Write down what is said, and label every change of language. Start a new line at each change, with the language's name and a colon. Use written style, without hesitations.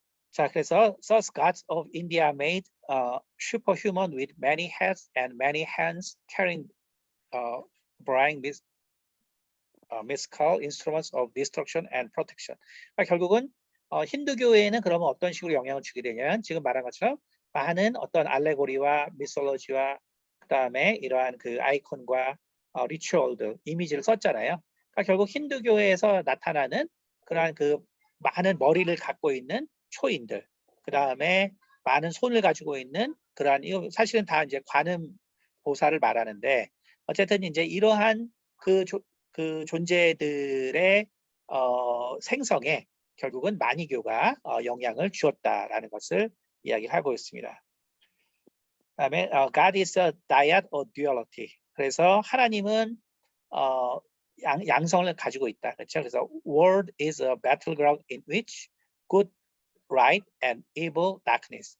Korean: 자, 그래서
English: thus gods of India made superhuman with many heads and many hands carrying bright mystical instruments of destruction and protection.
Korean: 그러니까 결국은 힌두교에는 그러면 어떤 식으로 영향을 주게 되냐면 지금 말한 것처럼 많은 어떤 알레고리와 미솔로지와 그다음에 이러한 그 아이콘과 리추얼들 이미지를 썼잖아요. 그러니까 결국 힌두교에서 나타나는 그러한 그 많은 머리를 갖고 있는 초인들, 그다음에 많은 손을 가지고 있는 그러한 이거 사실은 다 이제 관음 보살을 말하는데 어쨌든 이제 이러한 그 존재들의 생성에 결국은 만이교가 영향을 주었다라는 것을 이야기하고 있습니다. 그다음에
English: God is a dyad or duality.
Korean: 그래서 하나님은 양성을 가지고 있다. 그렇죠? 그래서
English: world is a battleground in which good, right, and evil, darkness.